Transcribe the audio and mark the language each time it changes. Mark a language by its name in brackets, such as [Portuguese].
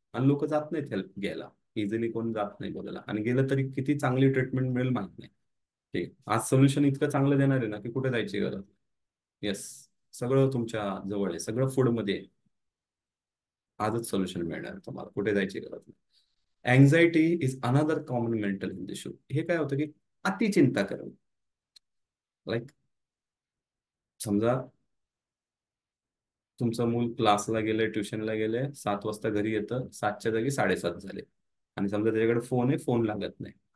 [Marathi] आणि लोक जात नाहीत हेल्प घ्यायला. इझिली कोण जात नाही बोलायला, आणि गेलं तरी किती चांगली ट्रीटमेंट मिळेल माहित नाही. ठीक आहे. आज सोल्युशन इतकं चांगलं देणार आहे ना की कुठे जायची गरज. येस. सगळं तुमच्या जवळ आहे, सगळं फूड मध्ये आहे. आजच सोल्युशन मिळणार तुम्हाला, कुठे जायची गरज नाही. [English] Anxiety is another common mental health issue. [Marathi] हे काय होतं की अति चिंता करणं. लाईक, समजा तुमचं मूल क्लासला गेलंय, ट्युशनला गेलंय, 7 वाजता घरी येतं, 7च्या जागी 7:30 झाले, आणि समजा त्याच्याकडे फोन आहे, फोन लागत नाही.